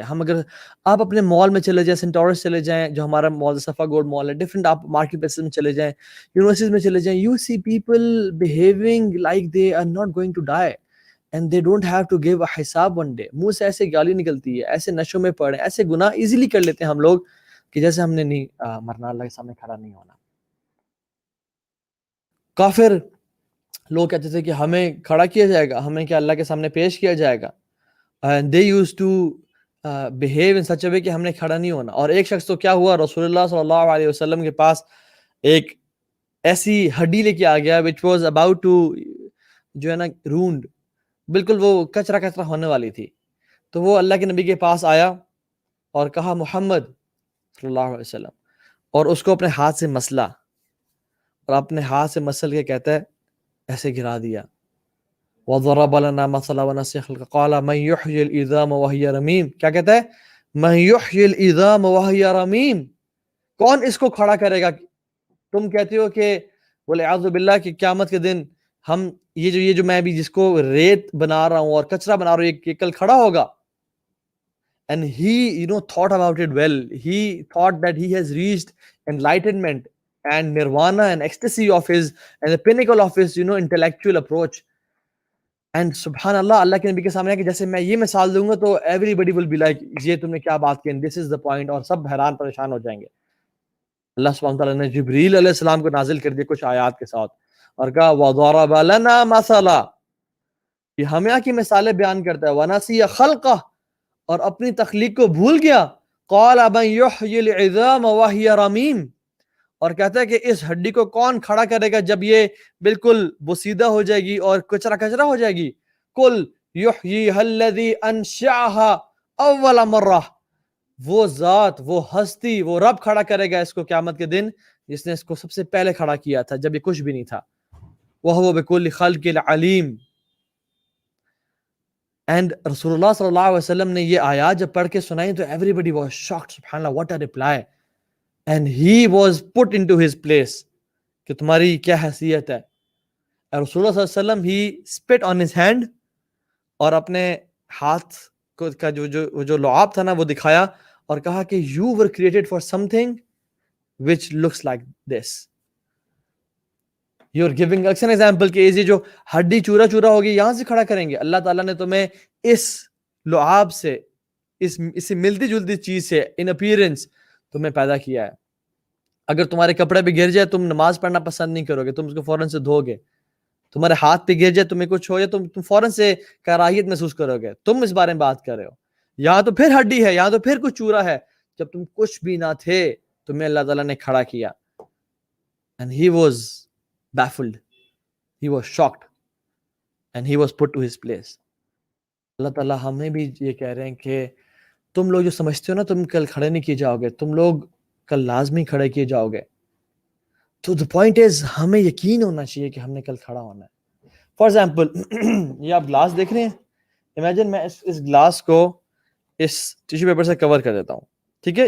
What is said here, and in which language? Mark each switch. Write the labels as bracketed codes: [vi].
[ur] ہم اگر آپ اپنے مال میں چلے جائیں, سینٹورس چلے جائیں جو ہمارا مال صفا گولڈ مال ہے, ڈفرنٹ آپ مارکیٹ پلیسز میں چلے جائیں, یونیورسٹیز میں چلے جائیں, [en] You see people behaving like they are not going to die and they don't have to give a حساب one day. [ur] منہ سے ایسے گالی نکلتی ہے, ایسے نشوں میں پڑے, ایسے گناہ ایزیلی کر لیتے ہیں ہم لوگ کہ جیسے ہم نے نہیں مرنا, اللہ کے سامنے کھڑا نہیں ہونا. کافر لوگ کہتے تھے کہ ہمیں کھڑا کیا جائے گا, ہمیں کیا اللہ کے سامنے پیش کیا جائے گا. [en] they used to behave in such a way [ur] کہ ہم نے کھڑا نہیں ہونا. اور ایک شخص تو کیا ہوا, رسول اللہ صلی اللہ علیہ وسلم کے پاس ایک ایسی ہڈی لے کے آ گیا [en] which was about to [ur] جو ہے نا ruined, بالکل وہ کچرا کچرا ہونے والی تھی. تو وہ اللہ کے نبی کے پاس آیا اور کہا محمد صلی اللہ علیہ وسلم, اور اس کو اپنے ہاتھ سے مسلا, اور اپنے ہاتھ سے مسل کے کہتا ہے ایسے گرا دیا. [ar] وَضَرَبَ لَنَا مَثَلًا وَنَسِيَ خَلْقَهُ قَالَ مَنْ يُحْيِي الْعِظَامَ وَهِيَ رَمِيمٌ. [ur] کیا کہتا ہے؟ [ar] مَنْ يُحْيِي الْعِظَامَ وَهِيَ رَمِيمٌ. [ur] کون اس کو کھڑا کرے گا؟ تم کہتے ہو کہ وَالْعِیاذُ بِاللَّہ کہ قیامت کے دن ہم یہ جو میں ابھی جس کو ریت بنا رہا ہوں اور کچرا بنا رہا ہوں، یہ کل کھڑا ہوگا. [en] And he thought about it well. He thought that he has reached enlightenment and nirvana and ecstasy of his, and the pinnacle of his intellectual approach. [ur] And subhanallah, اللہ کے نبی کے سامنے کہ جیسے میں یہ مثال دوں گا تو [en] everybody will be like [ur] یہ تم نے کیا بات کی, [en] this is the point, [ur] اور سب حیران پریشان ہو جائیں گے. اللہ سبحانہ تعالیٰ نے جبریل علیہ السلام کو نازل کر دیا کچھ آیات کے ساتھ اور کہا [ar] وَضَرَبَ لَنَا مَثَلًا, [ur] یہ ہمیں کی مثالیں بیان کرتا ہے. [ar] وَنَسِيَ خَلْقَهُ, [ur] اور اپنی تخلیق کو بھول گیا. [ar] قَالَ مَن يُحْيِي الْعِظَامَ وَهِيَ رَمِيمٌ, [ur] اور کہتا ہے کہ اس ہڈی کو کون کھڑا کرے گا جب یہ بالکل بوسیدہ ہو جائے گی اور کچرا کچرا ہو جائے گی. [ar] قُلْ يُحْيِيهَا الَّذِي أَنشَأَهَا أَوَّلَ مَرَّةٍ, [ur] وہ ذات, وہ ہستی, وہ رب کھڑا کرے گا اس کو قیامت کے دن جس نے اس کو سب سے پہلے کھڑا کیا تھا جب یہ کچھ بھی نہیں تھا. [ar] وَهُوَ بِكُلِّ خَلْقٍ عَلِيمٌ. [ur] اینڈ رسول اللہ صلی اللہ علیہ وسلم نے یہ آیات جب پڑھ کے سنائی تو [en] everybody was shocked. سبحان اللہ, what a reply. And he was put into his place [ur] کہ تمہاری کیا حیثیت ہے. اور رسول اللہ صلی اللہ علیہ وسلم [en] he spit on his hand, [ur] اور اپنے ہاتھ کا جو لعاب تھا نا وہ دکھایا اور کہا کہ [en] you were created for something which looks like this. You're giving us an example [ur] کہ یہ جو ہڈی چورا چورا ہوگی یہاں سے کھڑا کریں گے. اللہ تعالیٰ نے تمہیں اس لعاب سے, اس ملتی جلتی چیز سے [en] in appearance [ur] تمہیں پیدا کیا ہے. اگر تمہارے کپڑے پہ گر جائے تم نماز پڑھنا پسند نہیں کرو گے, تم اس کو فوراً سے دھو گے. تمہارے ہاتھ پہ گر جائے, تمہیں کچھ ہو جائے, تم فوراً سے کراہیت محسوس کرو گے. تم اس بارے میں بات کر رہے ہو, یہاں تو پھر ہڈی ہے, یہاں تو پھر کچھ چورا ہے. جب تم کچھ بھی نہ تھے تمہیں اللہ تعالیٰ نے کھڑا کیا. [en] And he was baffled, he was shocked, and he was put to his place. [ur] اللہ تعالیٰ ہمیں بھی یہ کہہ رہے ہیں کہ تم لوگ جو سمجھتے ہو نا تم کل کھڑے نہیں کیے جاؤ گے, تم لوگ کل لازمی کھڑے کیے جاؤ گے. تو [en] the point is [ur] ہمیں یقین ہونا چاہیے کہ ہم نے کل کھڑا ہونا ہے. فار ایگزامپل یہ آپ گلاس دیکھ رہے ہیں, امیجن میں اس گلاس کو اس ٹیشو پیپر سے کور کر دیتا ہوں, ٹھیک ہے.